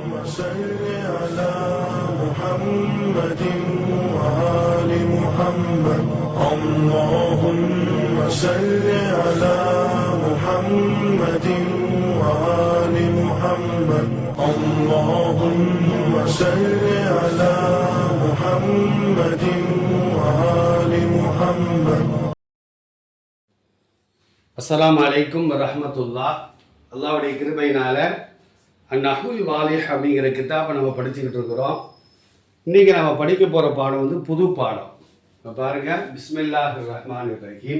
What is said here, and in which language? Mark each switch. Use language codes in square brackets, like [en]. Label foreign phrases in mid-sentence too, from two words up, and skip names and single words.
[ar] صل على محمد وآل محمد اللهم صل على محمد وآل محمد اللهم صل على محمد وآل محمد. السلام عليكم ورحمة الله. [ta] அல்லாஹ்வுடைய கிருபையினால அந்நஹ்வுல் வாலிஹ் அப்படிங்கிற கிதாபை நம்ம படிச்சுக்கிட்டு இருக்கிறோம். இன்றைக்கி நம்ம படிக்க போகிற பாடம் வந்து புது பாடம். இப்போ பாருங்கள், [ar] بسم الله الرحمن الرحيم.